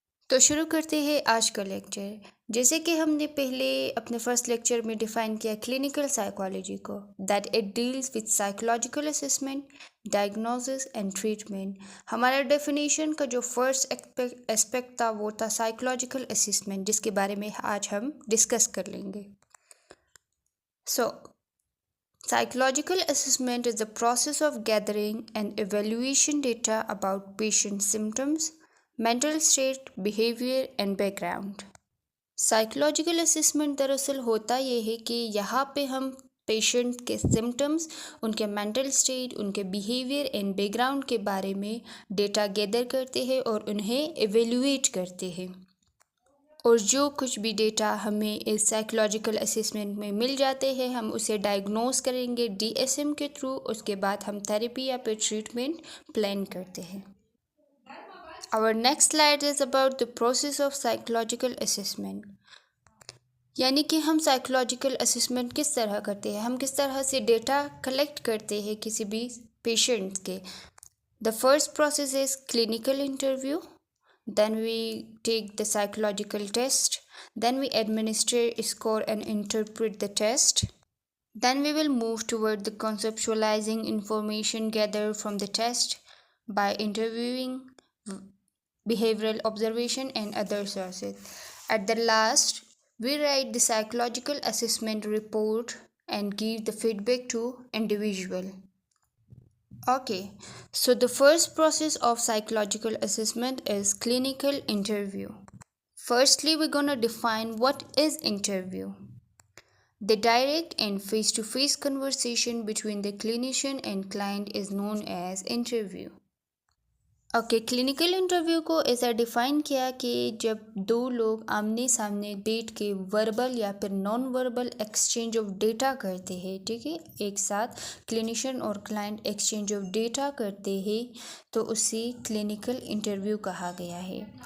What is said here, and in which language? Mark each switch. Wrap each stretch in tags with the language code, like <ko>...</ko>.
<ur>تو شروع کرتے ہیں آج کا لیکچر. جیسے کہ ہم نے پہلے اپنے فرسٹ لیکچر میں ڈیفائن کیا کلینکل سائیکالوجی کو،</ur> <en>That it deals with psychological assessment, diagnosis and treatment.</en> <ur>ہمارا ڈیفینیشن کا جو فرسٹ اسپیکٹ تھا وہ تھا سائیکولوجیکل اسسمنٹ، جس کے بارے میں آج ہم ڈسکس کر لیں گے.</ur> <en>Psychological assessment is the process of gathering and evaluation data about patient symptoms, mental state, behavior and background.</en> <ur>Psychological assessment دراصل ہوتا یہ ہے کہ یہاں پہ ہم پیشنٹ کے سمٹمز، ان کے مینٹل اسٹیٹ، ان کے بیہیویئر اینڈ بیک گراؤنڈ کے بارے میں ڈیٹا گیدر کرتے ہیں اور انہیں ایویلویٹ کرتے ہیں. اور جو کچھ بھی ڈیٹا ہمیں اس سائیکولوجیکل اسسمنٹ میں مل جاتے ہیں ہم اسے ڈائگنوز کریں گے DSM کے تھرو. اس کے بعد ہم تھیراپی یا پھر ٹریٹمنٹ پلان کرتے ہیں.</ur> <en>Our next slide is about the process of psychological assessment.</en> <ur>یعنی کہ ہم سائیکولوجیکل اسسمنٹ کس طرح کرتے ہیں، ہم کس طرح سے ڈیٹا کلیکٹ کرتے ہیں کسی بھی پیشنٹ کے.</ur> <en>The first process is clinical interview. Then we take the psychological test. Then we administer, score and interpret the test. Then we will move toward the conceptualizing information gathered from the test by interviewing, behavioral observation and other sources. At the last, we write the psychological assessment report and give the feedback to individual. Okay, so the first process of psychological assessment is clinical interview. Firstly, we're going to define what is interview. The direct and face-to-face conversation between the clinician and client is known as interview.</en> <ur>Okay, clinical interview کو ایسا define کیا کہ جب دو لوگ آمنے سامنے بیٹھ کے وربل یا پھر non verbal exchange of data کرتے ہیں، ٹھیک ہے، ایک ساتھ کلینیشین اور کلائنٹ ایکسچینج آف ڈیٹا کرتے ہیں تو اسے کلینکل انٹرویو کہا گیا ہے.</ur>